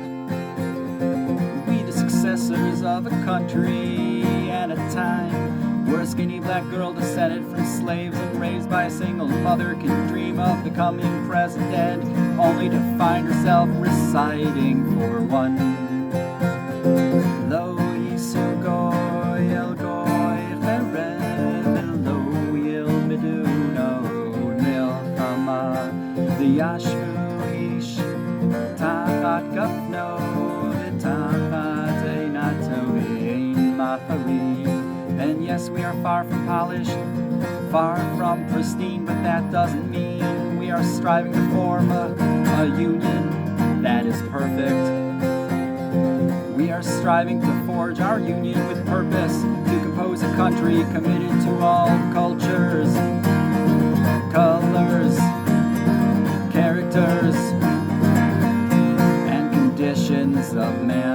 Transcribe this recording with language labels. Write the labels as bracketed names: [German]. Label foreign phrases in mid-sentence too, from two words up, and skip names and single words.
[English] We the successors of a country and a time where a skinny black girl descended from slaves and raised by a single mother can dream of becoming president, only to find herself reciting for one. [Hebrew] לא ישא גוי אל גוי חרב לא ילמדו עוד מלחמה וישבו איש תחת גפנו ותחת תאנתו ואין מחריד. [English] And yes, we are far from polished, far from pristine, but that doesn't mean we are striving to form a union that is perfect. We are striving to forge our union with purpose, to compose a country committed to all cultures, colors, characters, and conditions of man.